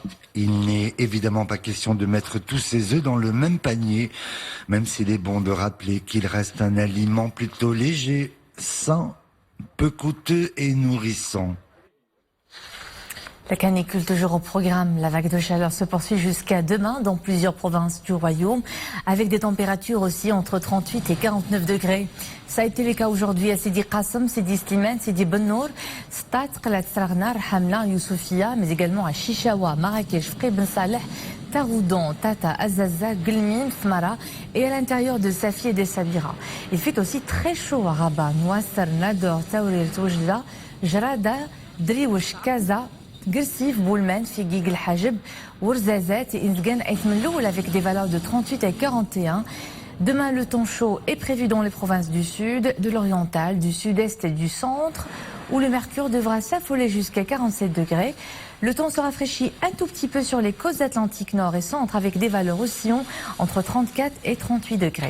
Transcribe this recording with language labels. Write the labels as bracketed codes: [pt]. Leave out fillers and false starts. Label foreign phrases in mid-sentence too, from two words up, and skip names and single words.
[fr] Il n'est évidemment pas question de mettre tous ces œufs dans le même panier, même s'il est bon de rappeler qu'il reste un aliment plutôt léger, sain, peu coûteux et nourrissant. La canicule toujours au programme. La vague de chaleur se poursuit jusqu'à demain dans plusieurs provinces du royaume, avec des températures aussi entre 38 et 49 degrés. Ça a été le cas aujourd'hui à Sidi Qassem, Sidi Slimane, Sidi Bennour, Stat, Qalat Sarnar, Hamla, Youssoufia, mais également à Chichawa, Marrakech, Fri Ben Saleh, Taroudon, Tata, Azaza, Gulmine, Fmara et à l'intérieur de Safi et des Sabira. Il fait aussi très chaud à Rabat, Nouassar, Nador, Taourir, Toujla, Jarada, Driouch, Kaza, Gersif, Boulmen, Figuig, El Hajib, Ourzazat et Inzgan Aïtmeloul avec des valeurs de 38 à 41. Demain, le temps chaud est prévu dans les provinces du sud, de l'oriental, du sud-est et du centre, où le mercure devra s'affoler jusqu'à 47 degrés. Le temps se rafraîchit un tout petit peu sur les côtes atlantiques nord et centre avec des valeurs oscillant entre 34 et 38 degrés.